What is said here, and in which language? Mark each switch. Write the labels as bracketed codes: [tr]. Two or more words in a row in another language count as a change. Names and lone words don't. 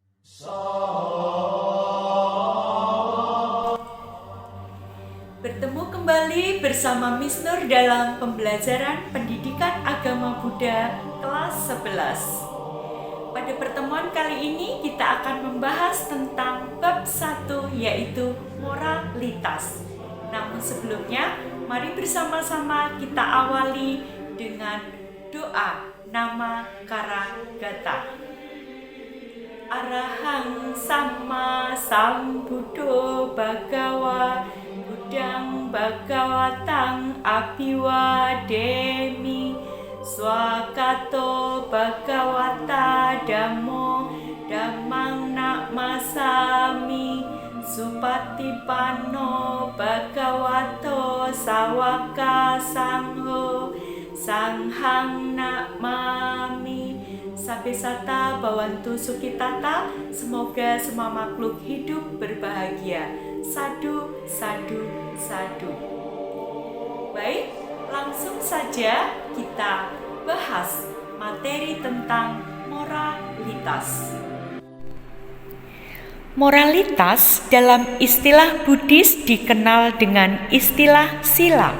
[id] Bertemu kembali bersama Miss Nur dalam pembelajaran pendidikan agama Buddha kelas 11. Pada pertemuan kali ini kita akan membahas tentang bab 1, yaitu moralitas. Namun sebelumnya, mari bersama-sama kita awali dengan doa nama Karagata. [pi] Arahang Sama Sambuddho Bhagawa Buddhang Bhagawatang Abhiwademi Swakato Bhagawata Dhammo Dhammang Namasami Supatipanno Bhagavato Sawaka Sangho Sanghang Namami. Sabesata Bawantu Sukitata, [id] semoga semua makhluk hidup berbahagia. [pi] Sadu, sadu, sadu. [id] Baik, langsung saja kita bahas materi tentang moralitas. Moralitas dalam istilah Buddhis dikenal dengan istilah sila.